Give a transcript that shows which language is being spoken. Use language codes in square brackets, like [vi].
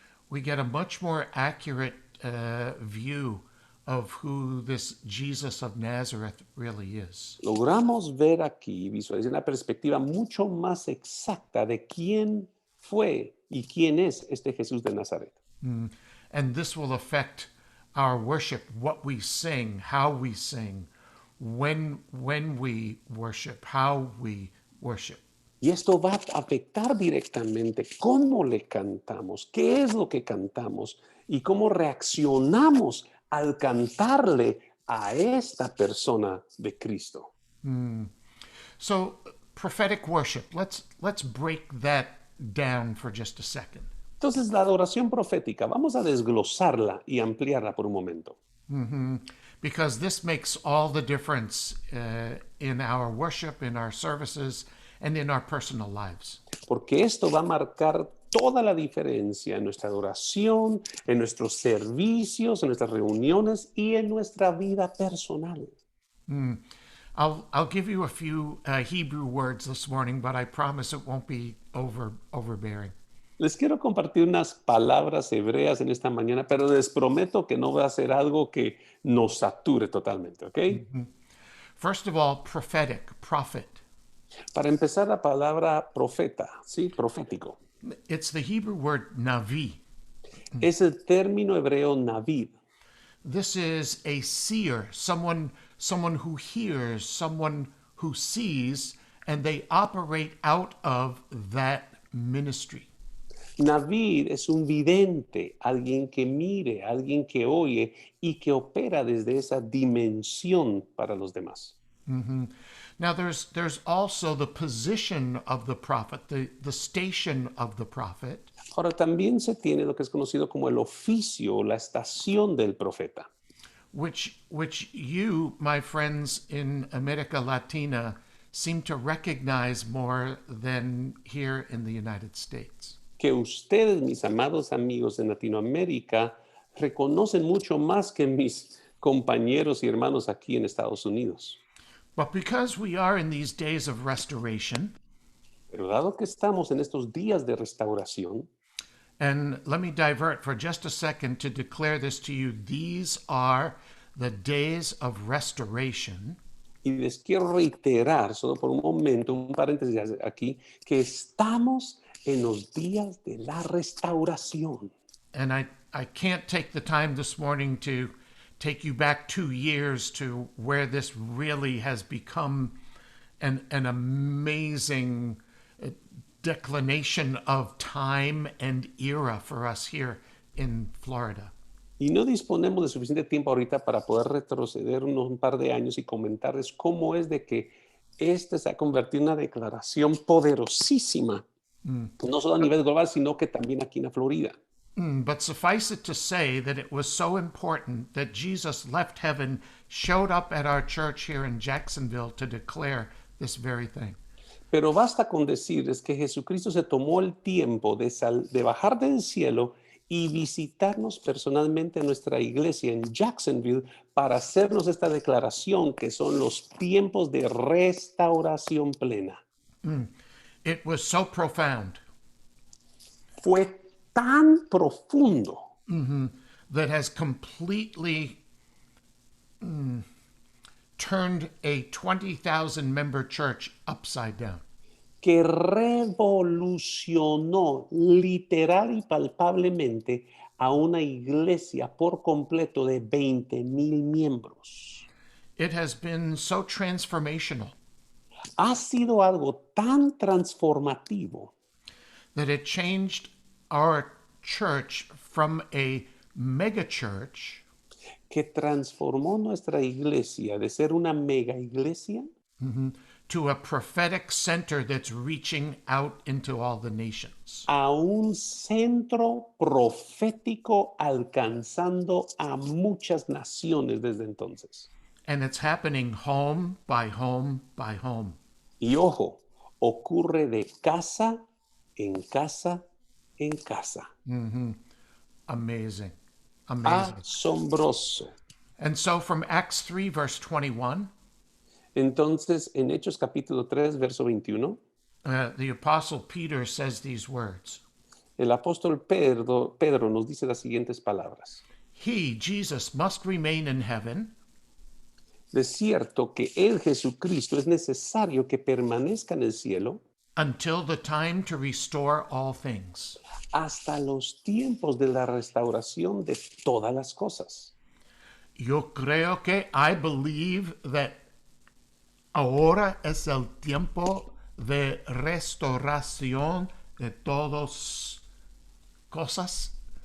[en] we get a much more accurate view of who this Jesus of Nazareth really is. [es] logramos ver aquí, visualizar una perspectiva mucho más exacta de quién fue y quién es este Jesús de Nazaret. [en] And this will affect our worship, what we sing, how we sing, when we worship, how we worship. [es] Y esto va a afectar directamente cómo le cantamos, qué es lo que cantamos y cómo reaccionamos al cantarle a esta persona de Cristo. [en] So, prophetic worship, let's break that down for just a second. [es] Entonces, la adoración profética, vamos a desglosarla y ampliarla por un momento. [en] Because this makes all the difference in our worship, in our services, and in our personal lives. [es] Porque esto va a marcar toda la diferencia en nuestra adoración, en nuestros servicios, en nuestras reuniones y en nuestra vida personal. [en] I'll give you a few Hebrew words this morning, but I promise it won't be overbearing. [es] Les quiero compartir unas palabras hebreas en esta mañana, pero les prometo que no va a ser algo que nos sature totalmente, ¿ok? [en] First of all, prophetic, prophet. [es] Para empezar, la palabra profeta, ¿sí? Profético. [en] It's the Hebrew word navi. [es] Es el término hebreo navid. [en] This is a seer, someone who hears, someone who sees, and they operate out of that ministry. [es] Navid es un vidente, alguien que mire, alguien que oye y que opera desde esa dimensión para los demás. [en] Now, there's also the position of the prophet, the station of the prophet. [es] Ahora también se tiene lo que es conocido como el oficio o la estación del profeta, [en] which you, my friends in America Latina, seem to recognize more than here in the United States. [es] que ustedes, mis amados amigos en Latinoamérica, reconocen mucho más que mis compañeros y hermanos aquí en Estados Unidos. [en] But because we are in these days of restoration, [es] Pero dado que estamos en estos días de restauración, [en] and let me divert for just a second to declare this to you, these are the days of restoration. [es] y les quiero reiterar, solo por un momento, un paréntesis aquí, que estamos en los días de la restauración. [en] And I can't take the time this morning to take you back 2 years to where this really has become an amazing declination of time and era for us here in Florida. [es] Y no disponemos de suficiente tiempo ahorita para poder retroceder un par de años y comentarles cómo es de que este se ha convertido en una declaración poderosísima, no solo a nivel global, sino que también aquí en la Florida. [en] But suffice it to say that it was so important that Jesus left heaven, showed up at our church here in Jacksonville to declare this very thing. [es] Pero basta con decirles que Jesucristo se tomó el tiempo de bajar del cielo y visitarnos personalmente en nuestra iglesia en Jacksonville para hacernos esta declaración que son los tiempos de restauración plena. [en] It was so profound [es] Fue tan profundo [en] that has completely turned a 20,000 member church upside down. [es] que revolucionó literal y palpablemente a una iglesia por completo de 20,000 miembros. [en] It has been so transformational [es] Ha sido algo tan transformativo [en] that it changed our church from a mega church [es] que transformó nuestra iglesia de ser una mega iglesia [en] to a prophetic center that's reaching out into all the nations. [es] a un centro profético alcanzando a muchas naciones desde entonces. [en] And it's happening home by home by home. [es] Y ojo, ocurre de casa en casa en casa. [en] Amazing. Ah. Amazing. [es] Asombroso. [en] And so from Acts 3, verse 21, [es] Entonces, en Hechos capítulo 3, verso 21, [en] the Apostle Peter says these words. [es] el apóstol Pedro nos dice las siguientes palabras. [en] He, Jesus, must remain in heaven [es] De cierto que él, Jesucristo, es necesario que permanezca en el cielo [en] until the time to restore all things. [es] hasta los tiempos de la restauración de todas las cosas. Yo creo que [en] I believe that [es] ahora es el tiempo de restauración de todas cosas.